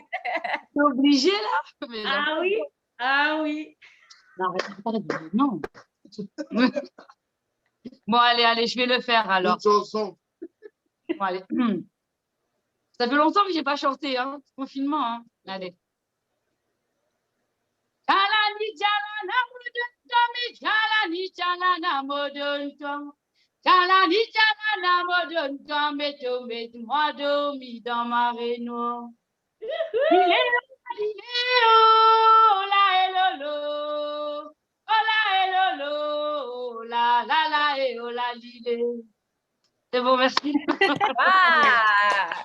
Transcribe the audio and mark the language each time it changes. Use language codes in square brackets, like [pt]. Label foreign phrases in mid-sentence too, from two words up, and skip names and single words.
[fr] T'es obligé là? Mais non. Ah oui, ah oui. Non, arrête, non. Bon, allez, je vais le faire alors. Une chanson. Bon, allez. Ça fait longtemps que j'ai pas chanté, hein. Confinement, hein. Allez. Jalani jalana modon jalani jalana modon jalani jalana modon meto moi dormi dans ma réno. Oh la elolo, oh la elolo, la la la et oh la lilé. C'est bon, merci. Ah,